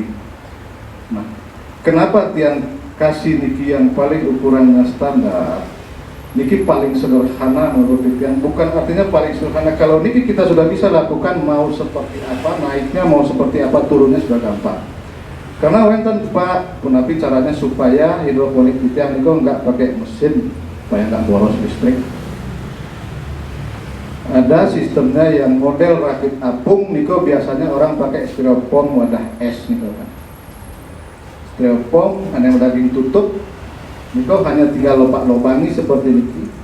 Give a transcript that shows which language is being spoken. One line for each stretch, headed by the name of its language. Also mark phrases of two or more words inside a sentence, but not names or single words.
Indonesian: Nah, kenapa tiang kasih niki yang paling ukurannya standar? Niki paling sederhana menurut tiang, bukan artinya paling sederhana. Kalau niki kita sudah bisa lakukan, mau seperti apa naiknya, mau seperti apa turunnya sudah gampang. Karena wenten Pak punapi caranya supaya hidroponik tiang niko nggak pakai mesin, supaya nggak boros listrik. Ada sistemnya yang model rakit apung, niko biasanya orang pakai styrofoam wadah es niko kan. Styrofoam ada yang daging tutup, niko hanya tinggal lopak-lobangi seperti niki.